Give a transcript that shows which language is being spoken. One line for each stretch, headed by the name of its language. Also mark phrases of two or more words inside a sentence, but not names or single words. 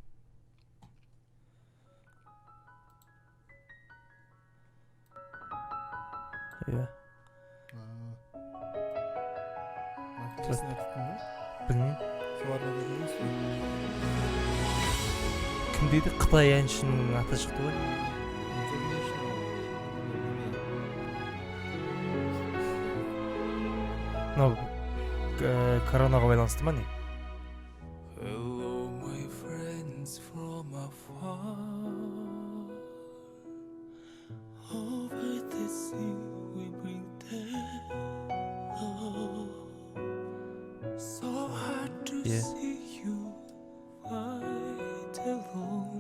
Kazakh: Білмеймін. Кім дейді? Қытай әншінің аты шықты ғой. Коронаға байланысты ма не?
English: Hello my friends from afar, over the sea we bring them love. So hard to see you fight alone.